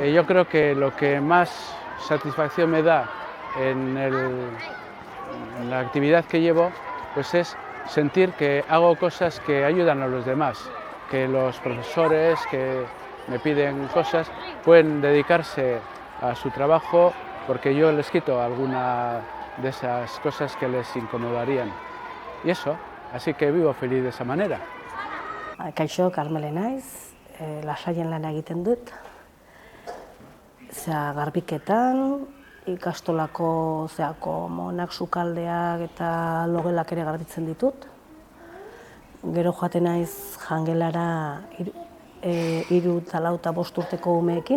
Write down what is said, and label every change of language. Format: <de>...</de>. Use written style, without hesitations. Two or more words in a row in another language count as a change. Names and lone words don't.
<es>Yo creo que lo que más satisfacción me da en la actividad que llevo es sentir que hago cosas que ayudan a los demás, que los profesores que me piden cosas pueden dedicarse a su trabajo porque yo les quito alguna de esas cosas que les incomodarían. Y eso, así que vivo feliz de esa manera.</es> <eu>Kaixo, Karmele naiz, Lasaien lan egiten dut. Garbiketan, ikastolako monak, sukaldeak eta logelak ere garbitzen ditut. Gero joaten naiz jangelara 3 eta 4 eta 5 urteko umeekin.</eu>